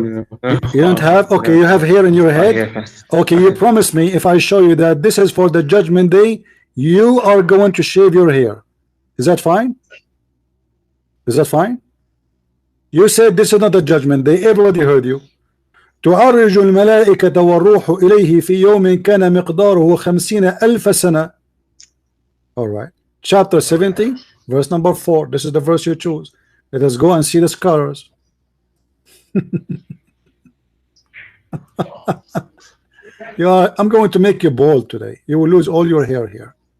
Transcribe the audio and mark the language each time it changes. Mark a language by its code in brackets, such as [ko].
[en] No. You don't have? Okay, you have hair in your head? Okay, you promise me if I show you that this is for the judgment day, you are going to shave your hair. Is that fine? Is that fine? You said this is not the judgment day. Everybody heard you. [ar] تعرج الملائكة والروح إليه في يوم كان مقداره 50,000 سنة. [en] All right. Chapter 70, verse number 4. This is the verse you choose. Let us go and see the scholars. I'm going to make you bald today. You will lose all your hair here.